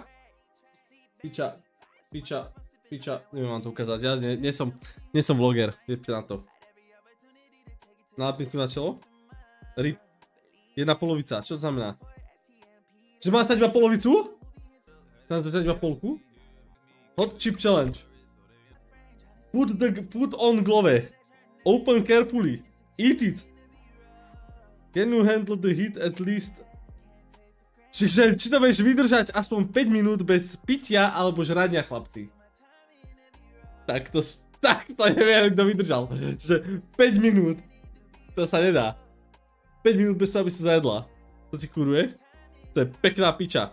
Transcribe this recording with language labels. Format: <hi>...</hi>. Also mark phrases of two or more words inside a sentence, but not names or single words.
<sk>Piča, neviem vám to ukázať, ja nie som vloger, jebte na to. Nápis tu na čelo. RIP. Jedna polovica, čo to znamená? Že mám stať iba polovicu? Mám stať iba polku?</sk> <en>Hot chip challenge. Put on glove. Open carefully. Eat it. Can you handle the heat at least?</en> <sk>Čiže, či to budeš vydržať aspoň 5 minút bez pitia alebo žrania, chlapci? Tak to neviem, kto vydržal. Že 5 minút. To sa nedá. 5 minút bez toho, aby si zajedla. To ti kuruje? To je pekná piča.</sk>